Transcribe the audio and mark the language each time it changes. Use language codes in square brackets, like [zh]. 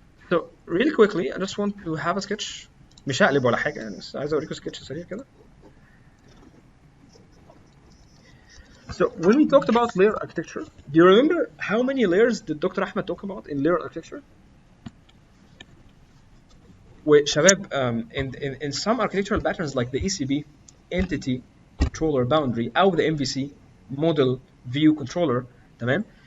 [en] So really quickly, I just want to have a sketch. [ar] مش هقلب ولا حاجة يعني، بس عايز اوريكم sketch سريع كده. [en] So when we talked about layer architecture, do you remember how many layers did Dr. Ahmed talk about in layer architecture? وشباب, in some architectural patterns like the ECB, entity, controller, boundary, أو the MVC, model, view, controller, تمام?